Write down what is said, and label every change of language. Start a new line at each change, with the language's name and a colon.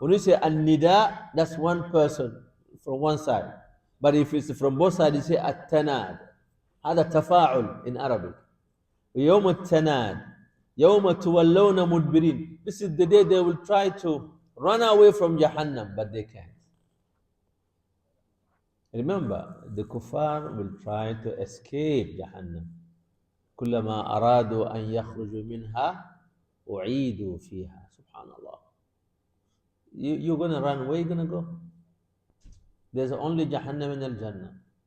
English: When you say an-nida, that's one person from one side. But if it's from both sides, you say at-tanad.
Arabic: هذا تفاعل
English: in Arabic.
Arabic: يوم التناد يوم تولون مدبرين.
English: This is the day they will try to run away from Jahannam, but they can't. Remember, the kuffar will try to escape Jahannam.
Arabic: كلما أرادوا أن يخرجوا منها أعيدوا فيها.
English: Subhanallah. You're going to run, where are you going to go? There's only Jahannam and Al-Jannah.